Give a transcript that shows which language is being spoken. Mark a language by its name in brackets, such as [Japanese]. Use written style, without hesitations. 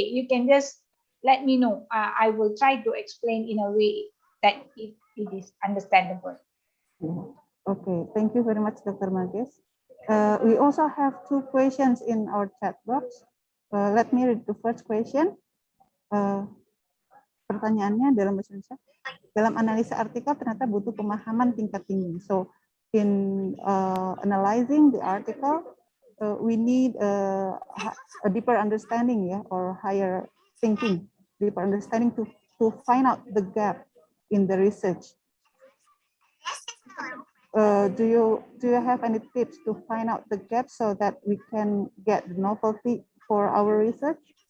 [English] You can just let me know. I will try to explain in a way that it is understandable. Okay, thank you very much, Dr. Mages. We also have 2 questions in our chat box. Let me read the first question. [Indonesian] Pertanyaannya dalam bahasa Indonesia, dalam analisa artikel ternyata butuh pemahaman tingkat tinggi. [English] So in analyzing the article, we need a deeper understanding, yeah, or higher thinking, deeper understanding to find out the gap in the research. Do you have any tips to find out the gap so that we can get the novelty for our research?